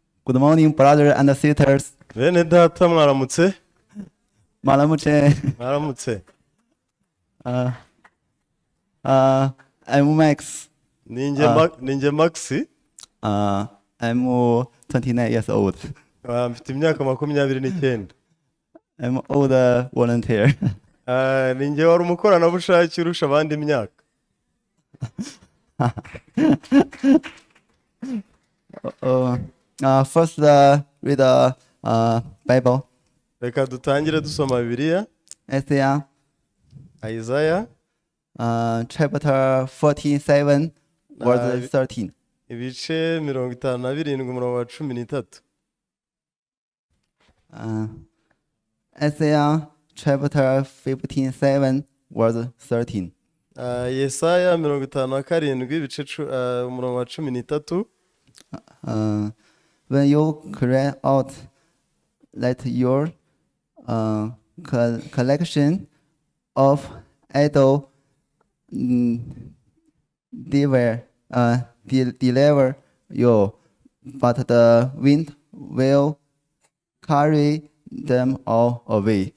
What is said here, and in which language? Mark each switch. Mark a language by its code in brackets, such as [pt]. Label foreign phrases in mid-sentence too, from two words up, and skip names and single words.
[en] Good morning, brothers and sisters. [rw] Bene data mwaramutse. Malamuche. Mwaramutse. [en] I'm Max. [rw] Ninjye Maxi. [en] I'm 29 years old. [rw] Mfite imyaka 29. [en] I'm old volunteer. [rw] Ninjye wari umukoranabushake urusha abandi imyaka. [en] First, read the Bible. [rw] Reka dutangire dusoma Bibiliya. [en] Isaiah Chapter 47, verse 13. [rw] Ibice 57 umurongo wa 13. [en] Isaiah chapter 57, verse 13. [rw] Yesaya 57 ibice umurongo wa 13. [en] When you cry out, let your collection of idol deliver you, but the wind will carry them all away.